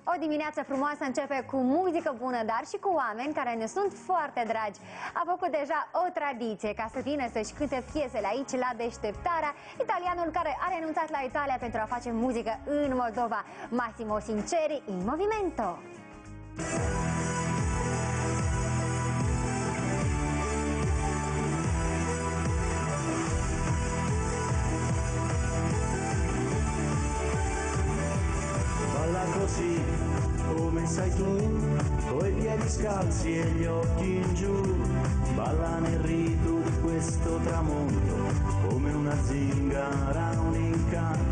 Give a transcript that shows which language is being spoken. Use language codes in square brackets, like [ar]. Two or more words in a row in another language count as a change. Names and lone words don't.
[ro] O dimineață frumoasă începe cu muzică bună, dar și cu oameni care ne sunt foarte dragi. A făcut deja o tradiție ca să vină să-și cânte piesele aici la Deșteptarea italianul care a renunțat la Italia pentru a face muzică în Moldova. [it] Massimo Sinceri, in movimento! Così come sai tu, coi piedi scalzi e gli occhi in giù, balla nel rito di questo tramonto, come una zingara, un incanto.